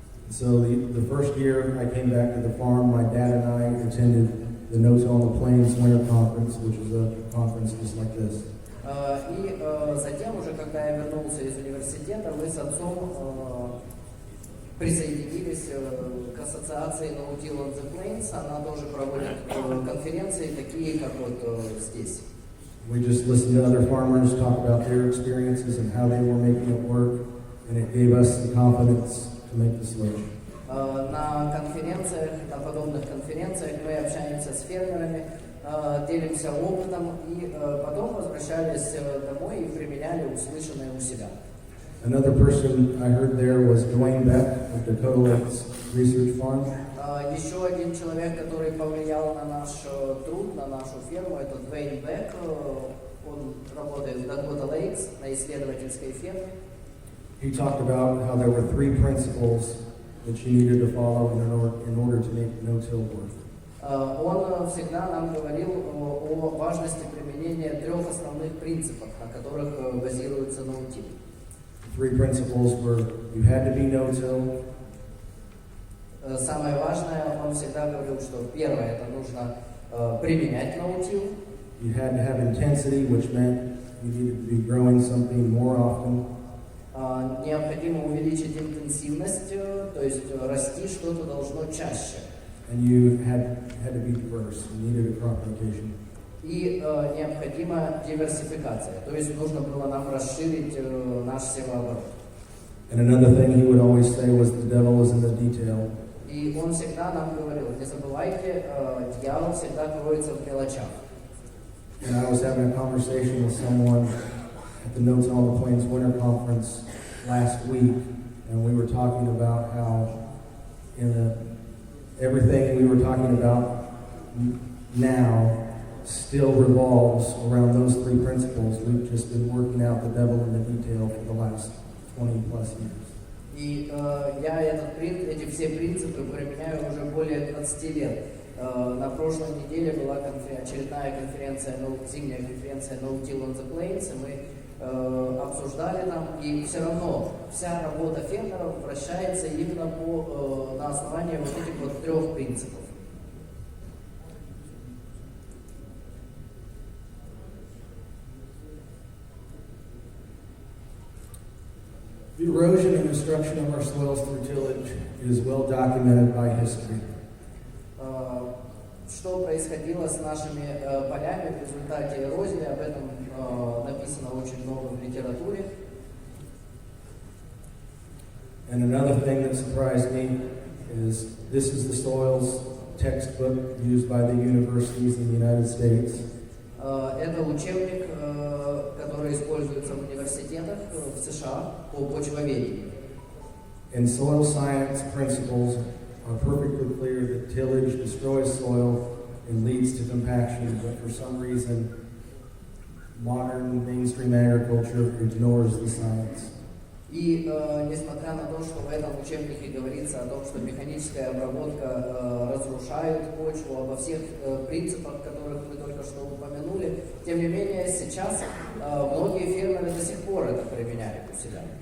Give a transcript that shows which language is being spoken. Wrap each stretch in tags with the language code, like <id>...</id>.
<en>So the first year I came back to the farm, my dad and I attended the Notes on the Plains Winter Conference, which is a conference just like this.</en> <ru>И затем, уже когда я вернулся из университета, мы с отцом присоединились к ассоциации No Till on the Plains. Она тоже проводит конференции, такие как вот здесь.</ru> <en>We just listened to other farmers talk about their experiences and how they were making it work, and it gave us the confidence to make the switch.</en> <ru>На конференциях, на подобных конференциях мы общаемся с фермерами, делимся опытом и потом возвращались домой и применяли услышанное у себя.</ru> <en>Another person I heard there was Dwayne Beck of Dakota Lakes Research Farm.</en> <ru>Еще один человек, который повлиял на наш труд, на нашу ферму, это Дуэйн Бек. Он работает в Dakota Lakes на исследовательской ферме.</ru> <en>He talked about how there were 3 principles that you needed to follow in order to make no-till work.</en> <ru>Он всегда нам говорил о важности применения 3 основных принципов, на которых базируется no-till.</ru> <en>3 principles were you had to be no-till.</en> <ru>Самое важное, он всегда говорил, что первое, это нужно применять no-till.</ru> <en>You had to have intensity, which meant you needed to be growing something more often.</en> <ru>Необходимо увеличить интенсивность, то есть расти что-то должно чаще.</ru> <en>And you had to be diverse. You needed a crop rotation.</en> <ru>И необходима диверсификация, то есть нужно было нам расширить наш севооборот.</ru> <en>And another thing he would always say was the devil is in the detail.</en> <ru>И он всегда нам говорил, не забывайте, дьявол всегда кроется в мелочах.</ru> <en>And I was having a conversation with someone at the Notes on the Plains Winter Conference last week, and we were talking about how everything we were talking about now still revolves around those 3 principles. We've just been working out the devil in the detail for the last 20 plus years.</en> <ru>И я эти все принципы применяю уже более 20 лет. На прошлой неделе была очередная конференция, зимняя конференция No Till on the Plains, и мы обсуждали там, и все равно вся работа фермеров вращается именно на основании вот этих вот 3 принципов.</ru> <en>The erosion and destruction of our soils through tillage is well documented by history.</en> <ru>Что происходило с нашими полями в результате эрозии, об этом написано очень много в литературе.</ru> <en>And another thing that surprised me is this is the soils textbook used by the universities in the United States.</en> <ru>Это учебник, который используется в университетах в США по почвоведению.</ru> <en>And soil science principles are perfectly clear that tillage destroys soil and leads to compaction, but for some reason, modern mainstream agriculture ignores the science.</en> <ru>И несмотря на то, что в этом учебнике говорится о том, что механическая обработка разрушает почву, обо всех принципах, которых мы только что упомянули, тем не менее сейчас многие фермеры до сих пор это применяют у себя.</ru>